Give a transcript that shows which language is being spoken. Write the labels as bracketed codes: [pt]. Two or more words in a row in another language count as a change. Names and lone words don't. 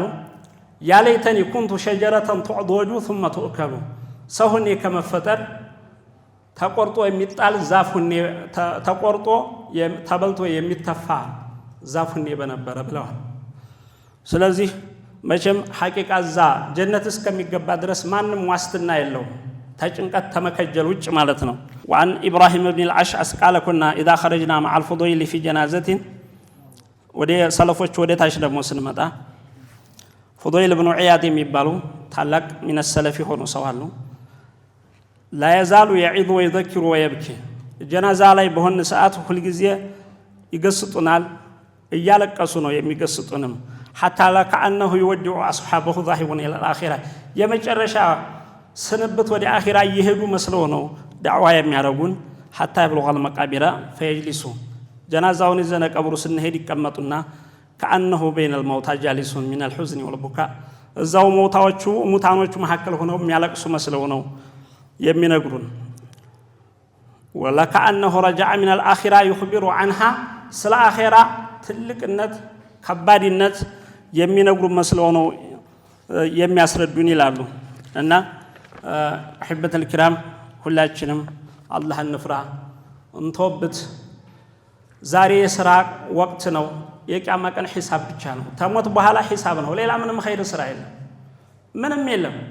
[ar] يا ليتني كنت شجرة تعضد ثم تؤكل፣ [am] ሰው ሁኔ ከመፈጠር ተቆርጦ የሚጣል ዛፍ ሁኔ ተቆርጦ ተበልቶ የሚተፋ ዛፍ ሁኔ በነበረ ብለዋል። ስለዚህ መቼም ሐቂቃ እዛ ጀነት እስከሚገባ ድረስ ማንም ዋስትና የለውም ተጭንቀት ተመከጀል ውጭ ማለት ነው። [ar] وعن إبراهيم بن الأشعث قال كنا إذا خرجنا مع الفضيل في جنازة [am] ወደ ሰለፎች ወደ ታች ደግሞ ስንመጣ ፉضይል ብኑ ዒያድ የሚባሉ ታላቅ ሚነ ሰለፊ ሆኖ ሰው አሉ። [ar] لا يزال يعظ ويذكر [am] ويبكي፣ ጀናዛ ላይ በሆነ ሰዓት ሁሉ ጊዜ ይገስጡናል፣ እያለቀሱ ነው የሚገስጡንም። [ar] حتى لكأنه يودع أصحابه ذاهبون إلى الآخرة، [am] የመጨረሻ ስንብት ወደ አኺራ እየሄዱ መስለው ነው ዳዕዋ የሚያደርጉን። [ar] حتى يبلغ المقابر فيجلسوا፣ [am] ጀናዛውን ይዘን ቀብሩ ስንሄድ ይቀመጡና [ar] كأنه بين الموتى جالس من الحزن والبكاء፣ [am] እዛው ሙታኖቹ መካከል ሆነው የሚያለቅሱ መስለው ነው የሚነግሩን። [ar] ولكأنه رجع من الآخرة يخبر عنها، [am] ስለ አኺራ ትልቅነት ከባድነት የሚነግሩ መስለው ነው የሚያስረዱን ይላሉ። እና [ar] أحبة الكرام [am] ሁላችንም አላህን እንፍራ፣ እንተውበት። ዛሬ የሥራ ወቅት ነው። የቂያማ ቀን ሒሳብ ብቻ ነው። ተሞት በኋላ ሒሳብ ነው። ሌላ ምንም ኸይር ስራ የለም፣ ምንም የለም።